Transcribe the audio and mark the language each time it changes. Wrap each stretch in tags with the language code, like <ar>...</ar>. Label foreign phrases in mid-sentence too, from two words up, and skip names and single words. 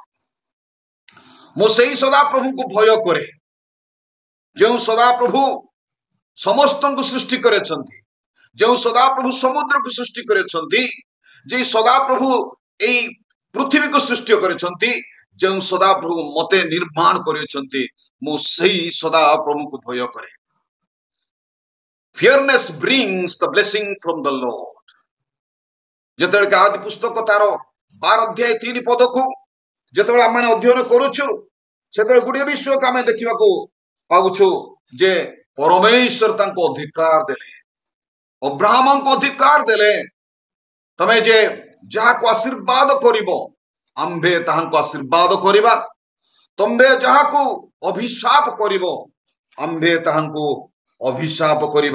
<or>ମୁଁ ସେଇ ସଦାପ୍ରଭୁଙ୍କୁ ଭୟ କରେ, ଯେଉଁ ସଦାପ୍ରଭୁ ସମସ୍ତଙ୍କୁ ସୃଷ୍ଟି କରିଛନ୍ତି, ଯେଉଁ ସଦାପ୍ରଭୁ ସମୁଦ୍ରକୁ ସୃଷ୍ଟି କରିଛନ୍ତି, ଯେ ସଦାପ୍ରଭୁ ଏଇ ପୃଥିବୀକୁ ସୃଷ୍ଟି କରିଛନ୍ତି, ଯେଉଁ ସଦାପ୍ରଭୁ ମତେ ନିର୍ମାଣ କରିଛନ୍ତି, ମୁଁ ସେଇ ସଦାପ୍ରଭୁଙ୍କୁ ଭୟ କରେ।</or> <en>Fearness brings the blessing from the Lord.</en> <or>ଯେତେବେଳେ ଆଦି ପୁସ୍ତକ ତାର 12 ଅଧ୍ୟାୟ 3 ପଦକୁ ଯେତେବେଳେ ଆମେ ଅଧ୍ୟୟନ କରୁଛୁ, ସେତେବେଳେ ଗୋଟିଏ ବିଷୟକୁ ଆମେ ଦେଖିବାକୁ ପାଉଛୁ ଯେ ପରମେଶ୍ୱର ତାଙ୍କୁ ଅଧିକାର ଦେଲେ, ଅବ୍ରାହ୍ମଙ୍କୁ ଅଧିକାର ଦେଲେ, ତମେ ଯେ ଯାହାକୁ ଆଶୀର୍ବାଦ କରିବ, ଆମ୍ଭେ ତାହାଙ୍କୁ ଆଶୀର୍ବାଦ କରିବା, ତମ୍ଭେ ଯାହାକୁ ଅଭିଶାପ କରିବ, ଆମ୍ଭେ ତାହାଙ୍କୁ ଅଭିଶାପ କରିବା।</or>